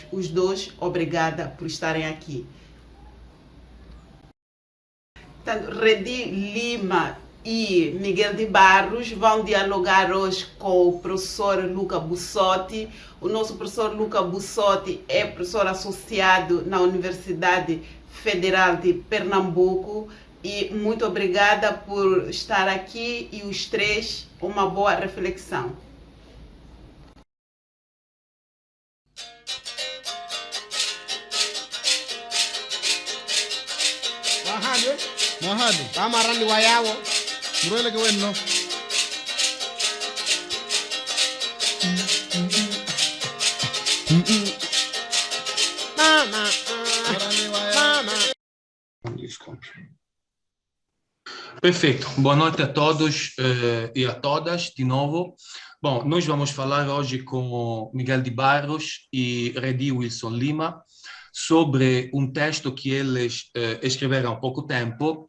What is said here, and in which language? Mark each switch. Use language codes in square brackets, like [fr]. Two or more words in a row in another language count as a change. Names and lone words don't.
[pt] Os dois, obrigada por estarem aqui. Portanto, Redi Lima e Miguel de Barros vão dialogar hoje com o professor Luca Bussotti. O nosso professor Luca Bussotti é professor associado na Universidade Federal de Pernambuco. E muito obrigada por estar aqui e os três, uma boa reflexão. Mahado. Tamarani wayawo. Murele ke wenno. Mama. Marani waya. Mama. Perfeito. Boa noite a todos e a todas, de novo. Bom, nós vamos falar hoje com Miguel de Barros e Redi Wilson Lima sobre um texto que eles escreveram há pouco tempo.